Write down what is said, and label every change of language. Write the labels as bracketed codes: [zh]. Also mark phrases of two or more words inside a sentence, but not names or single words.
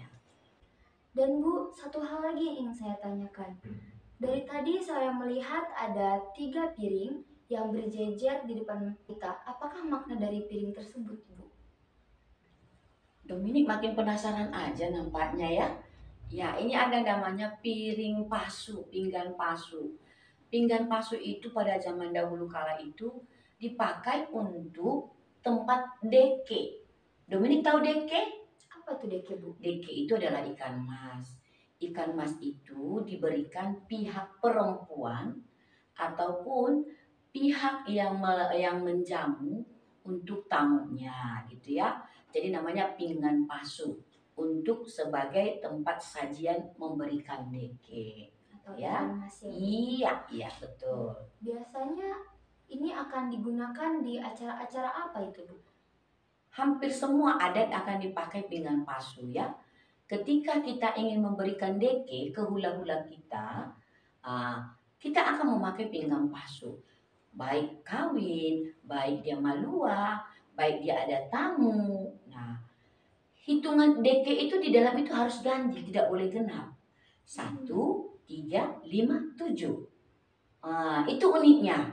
[id] Dan Bu, satu hal lagi yang ingin saya tanyakan. Dari tadi saya melihat ada 3 piring yang berjejer di depan kita. Apakah makna dari piring tersebut, Bu? Dominic makin penasaran aja nampaknya ya. Ya, ini ada namanya piring pasu, pinggan pasu. Pinggan pasu itu pada zaman dahulu kala itu dipakai untuk tempat deke. Dominic tahu deke? Apa tuh deke, Bu? Deke itu adalah ikan mas. Ikan mas itu diberikan pihak perempuan ataupun pihak yang menjamu untuk tamunya gitu ya. Jadi namanya pinggan pasu untuk sebagai tempat sajian memberikan deke. Atau Ya. ikan mas ya, Bu? Iya betul. Biasanya ini akan digunakan di acara-acara apa itu, Bu? Hampir semua adat akan dipakai pinggan pasu ya. Ketika kita ingin memberikan deke ke hula-hula kita, ah, kita akan memakai pinggan pasu. Baik kawin, baik dia malua, baik dia ada tamu. Nah, hitungan deke itu di dalam itu harus ganjil, tidak boleh genap. 1, 3, 5, 7. Itu uniknya.